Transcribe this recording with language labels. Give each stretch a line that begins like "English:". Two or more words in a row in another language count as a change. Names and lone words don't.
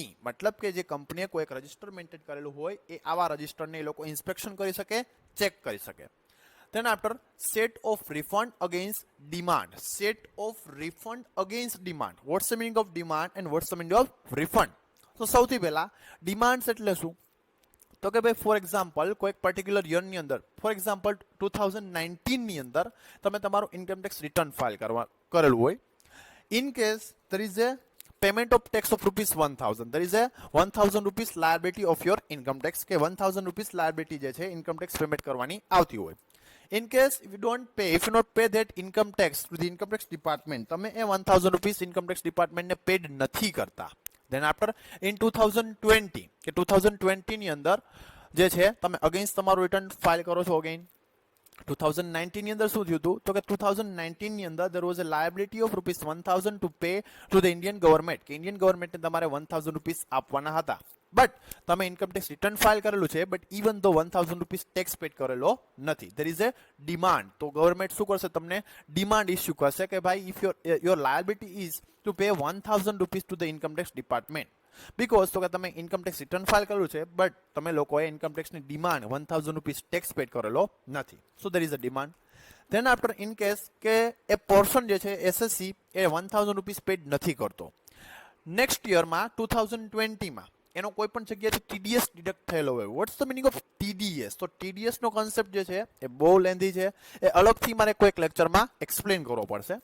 Gujarati: મતલબ કે જે કંપનીએ કોઈ એક
English: register maintain
Gujarati: કરેલું હોય એ આવા રજિસ્ટરને એ લોકો ઇન્સ્પેક્શન કરી શકે, ચેક કરી શકે.
English: Then after, set of refund against demand. Set of refund against demand. What's the meaning of demand and what's the meaning of refund?
Gujarati: So સૌથી પહેલા ડિમાન્ડ્સ એટલે શું? તો કે ભાઈ
English: for example
Gujarati: કોઈ એક પર્ટિક્યુલર યરની અંદર,
English: for example
Gujarati: 2019 ની અંદર તમે તમારું
English: income tax return file
Gujarati: કરેલું હોય.
English: in case there is a payment of tax of rupees 1000, there is a 1000 rupees liability of your income tax
Gujarati: કે
English: 1000 rupees liability
Gujarati: જે છે
English: income tax payment
Gujarati: કરવાની આવતી હોય.
English: In case if you don't pay, if you not pay that income tax to the income tax department,
Gujarati: તમે એ
English: 1000 rupees income tax department
Gujarati: ને paid નથી કરતા.
English: Then after
Gujarati: in 2020 કે 2020 ની અંદર જે છે તમે અગેન્સ્ટ તમારું રિટર્ન ફાઇલ કરો છો અગેન. 2019 ની અંદર શું થયું હતું? તો કે 2019 ની અંદર
English: there was a liability of rupees 1000 to pay to the Indian government
Gujarati: કે ઇન્ડિયન ગવર્મેન્ટને તમારે 1000 રૂપીસ આપવાના હતા. બટ તમે
English: income tax return file
Gujarati: કરેલું છે,
English: but even though 1000 rupees tax paid
Gujarati: કરેલો નથી.
English: there is a demand.
Gujarati: તો ગવર્મેન્ટ શું કરશે? તમને ડિમાન્ડ ઇસ્યુ કરશે કે ભાઈ
English: if your liability is to pay 1000 rupees to the income tax department.
Gujarati: બીકોઝ તો કે તમે
English: income tax return file
Gujarati: કરેલું છે, બટ તમે લોકોએ ઇન્કમ ટેક્સની ડિમાન્ડ
English: 1000 rupees tax paid
Gujarati: કરેલો નથી. સો
English: there is a demand. Then after in case
Gujarati: કે એ પર્સન જે છે SSC એ 1000 રૂપીસ પેડ નથી કરતો, નેક્સ્ટ યરમાં 2020માં એનો કોઈ પણ જગ્યાથી TDS ડિડક્ટ થયેલો હોય.
English: what's the meaning of TDS?
Gujarati: તો TDS નો કોન્સેપ્ટ જે છે એ બહુ લેન્ધી છે, એ અલગથી મારે કોઈક લેક્ચરમાં એક્સપ્લેન કરવો પડશે.